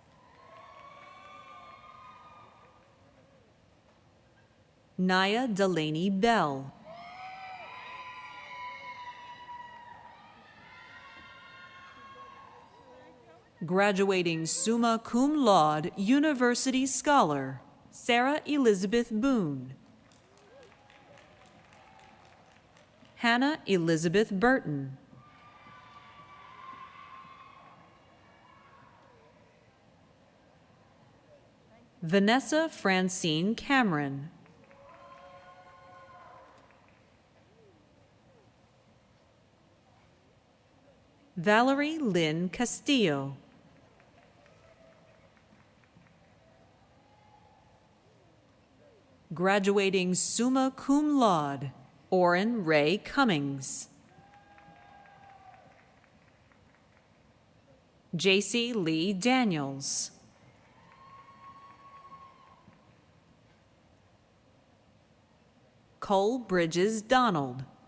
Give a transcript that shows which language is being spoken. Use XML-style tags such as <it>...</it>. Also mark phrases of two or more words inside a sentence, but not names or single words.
<en>Naya Delaney Bell. Graduating</en> <la>summa cum laude</la> <en>university scholar, Sarah Elizabeth Boone. Hannah Elizabeth Burton. Vanessa Francine Cameron. Valerie Lynn Castillo. Graduating</en> <la>summa cum laude,</la> <en>Orrin Ray Cummings. J.C. Lee Daniels. Cole Bridges Donald.</en>